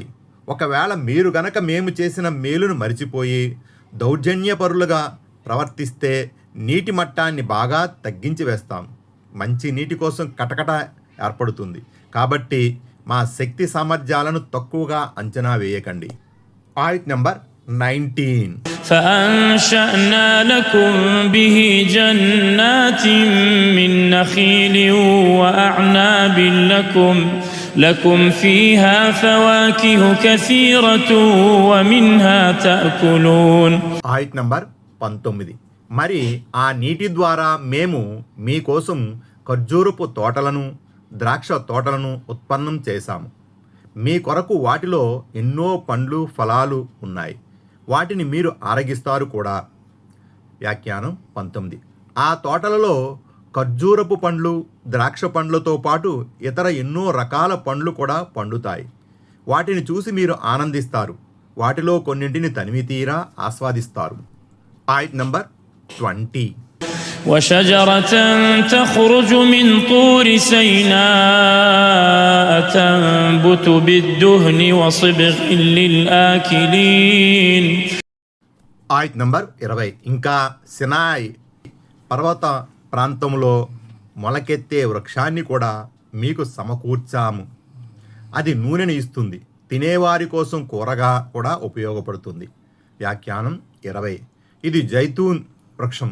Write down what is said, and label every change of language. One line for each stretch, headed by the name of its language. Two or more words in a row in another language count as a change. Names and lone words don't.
Telugu: ఒకవేళ మీరు గనక మేము చేసిన మేలును మరిచిపోయి దౌర్జన్యపరులుగా ప్రవర్తిస్తే నీటి మట్టాన్ని బాగా తగ్గించి వేస్తాం. మంచి నీటి కోసం కటకట ఏర్పడుతుంది. కాబట్టి మా శక్తి సామర్థ్యాలను తక్కువగా అంచనా వేయకండి. ఆయత్ నంబర్ 19.
Arabic: فأنشأنا لكم به جنات من نخيل وأعناب لكم فيها فواكه كثيرة ومنها تأكلون.
Telugu: ఆయత్ నంబర్ 19. మరి ఆ నీటి ద్వారా మేము మీకోసం ఖర్జూరపు తోటలను, ద్రాక్ష తోటలను ఉత్పన్నం చేశాము. మీ కొరకు వాటిలో ఎన్నో పండ్లు, ఫలాలు ఉన్నాయి, వాటిని మీరు ఆరగిస్తారు కూడా. వ్యాఖ్యానం 19. ఆ తోటలలో ఖర్జూరపు పండ్లు, ద్రాక్ష పండ్లతో పాటు ఇతర ఎన్నో రకాల పండ్లు కూడా పండుతాయి. వాటిని చూసి మీరు ఆనందిస్తారు, వాటిలో కొన్నింటిని తనివి తీరా ఆస్వాదిస్తారు. ఆయత్ నంబర్ 20.
Arabic: وشجرة تخرج من طور سيناء تنبت بالدهن وصبغ للآكلين.
Telugu: ఆయత్ నంబర్ 20. ఇంకా సినాయ్ పర్వత ప్రాంతంలో మొలకెత్తే వృక్షాన్ని కూడా మీకు సమకూర్చాము. అది నూనెని ఇస్తుంది, తినేవారి కోసం కూరగా కూడా ఉపయోగపడుతుంది. వ్యాఖ్యానం 20. ఇది జైతూన్ వృక్షం.